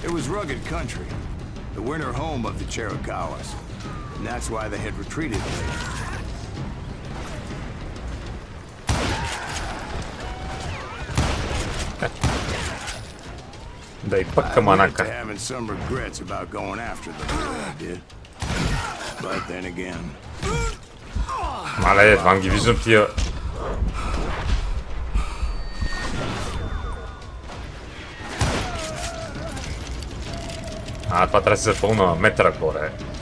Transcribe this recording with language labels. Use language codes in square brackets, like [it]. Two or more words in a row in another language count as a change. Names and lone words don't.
[en] rugged country, the winter home of the Chiricahuas, and that's why they had retreated there. [bg] Дай пък каманака. [en] Having some regrets about going after them, I did. But then again. [bg] Мале, едва ги виждам тия. Това трябва да се запълна метъра горе.